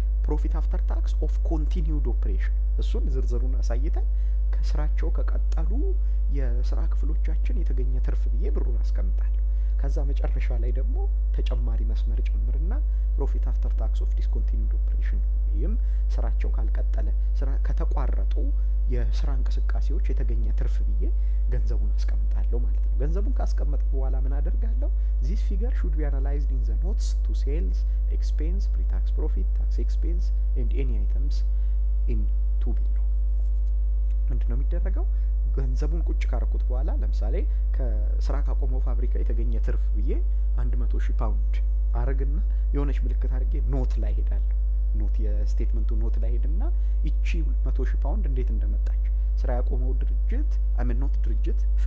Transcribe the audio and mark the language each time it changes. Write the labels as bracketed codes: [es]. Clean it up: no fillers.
[am] ፕሮፊት አፍተር ታክስ ኦፍ ኮንቲኒውድ ኦፕሬሽን፣ እሱን ዝርዝሩን አሳይተን ከስራቸው ከቀጠሉ የስራ ክፍሎቻችን የተገኘ ትርፍ ብዬ ብሩን አስቀምጣለሁ። ከዛ መጨረሻ ላይ ደግሞ ተጨማሪ መስመር ጨምርና ፕሮፊት አፍተር ታክስ ኦፍ ዲስኮንቲኒውድ ኦፕሬሽን ወይም ስራቸው ካልቀጠለ ስራ ከተቋረጡ የስራ እንቅስቃሴዎች የተገኘ ትርፍ ብዬ ገንዘቡን አስቀምጣለሁ ማለት ነው። ገንዘቡን ካስቀመጥኩ በኋላ ምን አደርጋለሁ? [en] this figure should be analyzed in the notes to sales expense, pre-tax profit, tax expense and any items in to below. [am] ምንድነው የሚደረገው? ገንዘቡን ቁጭ ካረኩት በኋላ ለምሳሌ ከስራ ካቆመው ፋብሪካ የተገኘ ትርፍ ብዬ 100,000 ፓውንድ አረግና የሆነች ምልክት አድርጌ ኖት ላይ ሄዳለሁ። ኖት የስቴትመንቱ ኖት ላይ ሄድና እቺ 100,000 ፓውንድ እንዴት እንደመጣች ስራ ያቆመው ድርጅት ኖት ድርጅት